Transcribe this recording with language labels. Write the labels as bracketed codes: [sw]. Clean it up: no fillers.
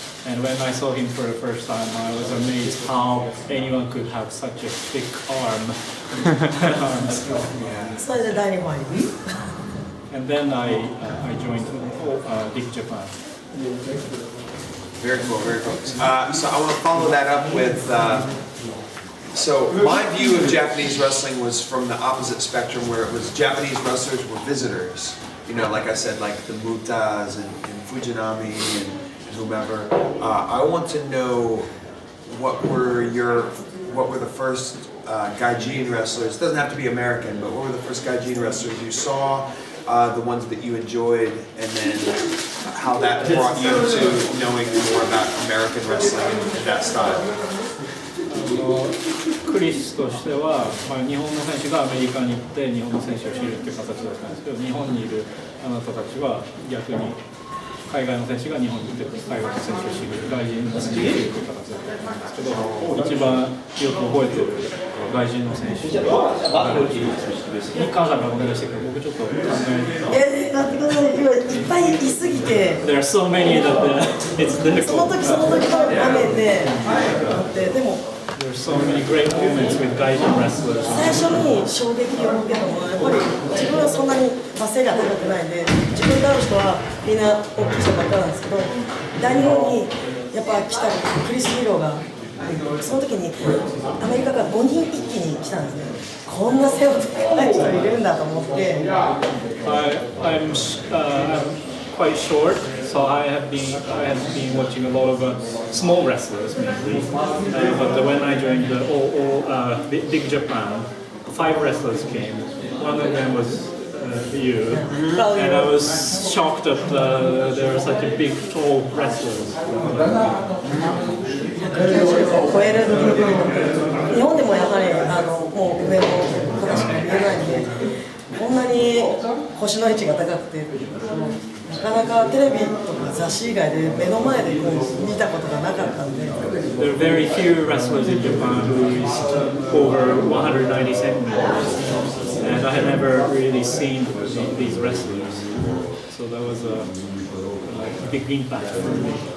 [en] And when I saw him for the first time, I was amazed how anyone could have such a thick arm. [ja] それで大日本入ります。 [en] And then I joined Big Japan. Very cool, very cool. So I want to follow that up with. So my view of Japanese wrestling was from the opposite spectrum, where it was Japanese wrestlers were visitors. You know, like I said, like the Mutas and Fujinami and whomever. I want to know what were the first gaijin wrestlers. It doesn't have to be American, but what were the first gaijin wrestlers you saw? The ones that you enjoyed, and then how that brought you to knowing more about American wrestling and that style. [ja] クリスとしては、日本の選手がアメリカに行って日本の選手を知るっていう形だったんですけど、日本にいるあなたたちは逆に海外の選手が日本に行って海外の選手を知る、外人の選手を知るっていう形だったんですけど、一番よく覚えてる外人の選手は日韓さんがお願いしてくれ、僕ちょっと考えて。待ってください、今いっぱいいすぎて。 [en] There are so many that it's difficult. [ja] その時の場面で、でも。 [en] There are so many great moments with gaijin wrestlers. [ja] 最初に衝撃を受けたのはやっぱり自分はそんなに背が高くないんで、自分がある人はみんな大きい人ばっかなんですけど、大日本にやっぱ来たクリス・ヒーローがその時にアメリカから5人一気に来たんですね。こんな背の高い人いるんだと思って。 [en] I'm quite short, so I have been watching a lot of small wrestlers mainly. But when I joined the Big Japan, 5 wrestlers came. One of them was you, and I was shocked that there were such a big, tall wrestlers. [ja] 190を超えるっていう日本でもやはりもう上の方しか見えないんで。こんなに腰の位置が高くて、なかなかテレビとか雑誌以外で目の前でこう見たことがなかったんで。 [en] There are very few wrestlers in Japan who is over 190 centimeters, and I had never really seen these wrestlers. So that was a big impact for me.